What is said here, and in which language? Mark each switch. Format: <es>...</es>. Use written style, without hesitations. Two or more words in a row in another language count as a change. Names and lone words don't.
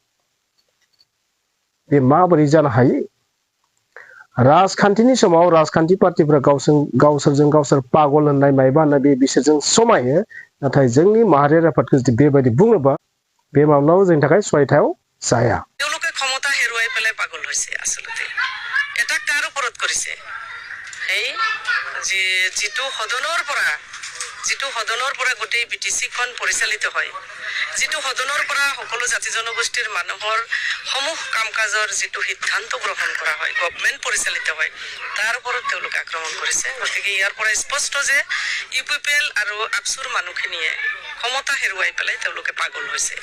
<brx>बे माबोरै जानो हायो राजखान्थिनि समाव राजखान्थि पार्टिफोरा गावसोरजों गावसोर पागल होननाय मायबा होननाय बे बिसोरजों समायो नाथाय जोंनि माहारियारि आफादखौ जुदि बेबायदि बुङोबा बे माब्लाबाबो जोंनि थाखाय सहायथाव जाया</brx> <as>তেওঁলোকে ক্ষমতা হেৰুৱাই পেলাই পাগল হৈছে আসলতে এটা কাৰ ওপৰত কৰিছে এই যিটো সদনৰ পৰা গোটেই বিটিচিখন পৰিচালিত হয় যিটো সদনৰ পৰা সকলো জাতি জনগোষ্ঠীৰ মানুহৰ সমূহ কাম-কাজৰ যিটো সিদ্ধান্ত গ্ৰহণ কৰা হয় গভৰ্ণমেণ্ট পৰিচালিত হয় তাৰ ওপৰত তেওঁলোকে আক্ৰমণ কৰিছে গতিকে ইয়াৰ পৰা স্পষ্ট যে ইউপিপিএল আৰু আপসুৰ মানুহখিনিয়ে ক্ষমতা হেৰুৱাই পেলাই তেওঁলোকে পাগল হৈছে</as>